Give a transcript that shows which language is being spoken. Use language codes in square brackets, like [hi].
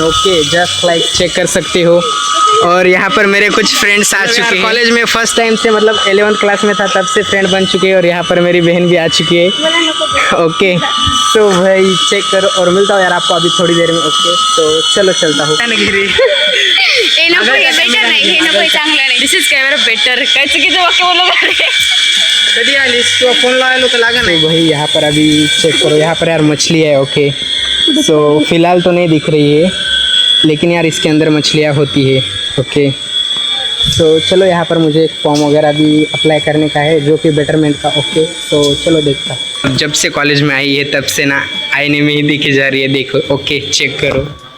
[hi] Okay, just like check कर सकते हो। और यहाँ पर मेरे कुछ फ्रेंड्स आ चुके हैं कॉलेज में। फर्स्ट टाइम से, मतलब 11th क्लास में था तब से फ्रेंड बन चुके हैं। और यहाँ पर मेरी बहन भी आ चुकी है। ओके, तो भाई चेक करो, और मिलता हूँ यार आपको अभी थोड़ी देर में। ओके, तो चलो चलता हूँ। [en] this is camera better [mr] काय चुकीचं वाक्य बोललो कधी आलीस तू? फोन लावायला तर लागा [hi] नहीं भाई। यहाँ पर अभी चेक करो, यहाँ पर यार मछली है। ओके, सो फिलहाल तो नहीं दिख रही है, लेकिन यार इसके अंदर मछलियाँ होती है। ओके, सो चलो यहाँ पर मुझे एक फॉर्म वगैरह भी अप्लाई करने का है, जो कि बेटरमेंट का। ओके, तो चलो देखता हूँ। जब से कॉलेज में आई है तब से ना आईने में ही दिखी जा रही है, देखो। ओके, चेक करो।